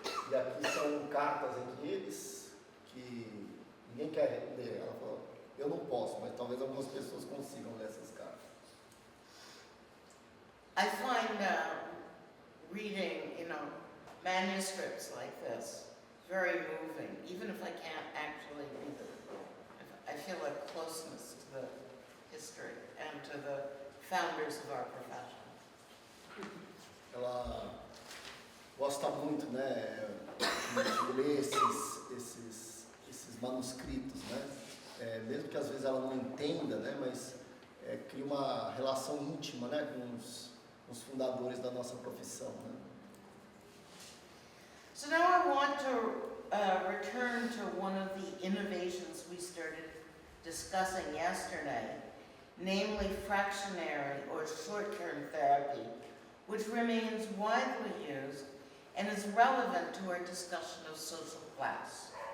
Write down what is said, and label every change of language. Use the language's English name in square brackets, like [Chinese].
[Portuguese] E aqui são cartas entre eles que ninguém quer ler. Ela falou, eu não posso, mas talvez algumas pessoas consigam ler essas cartas. [English] I find reading, manuscripts like this very moving, even if I can't actually read them. I feel a closeness to the history and to the founders of our profession. [Portuguese] Ela gosta muito, né, de ler esses manuscritos, né, mesmo que às vezes ela não entenda, né, mas cria uma relação íntima, né, com os fundadores da nossa profissão, né. [English] So now I want to return to one of the innovations we started discussing yesterday, namely fractionary or short-term therapy, which remains widely used and is relevant to our discussion of social class.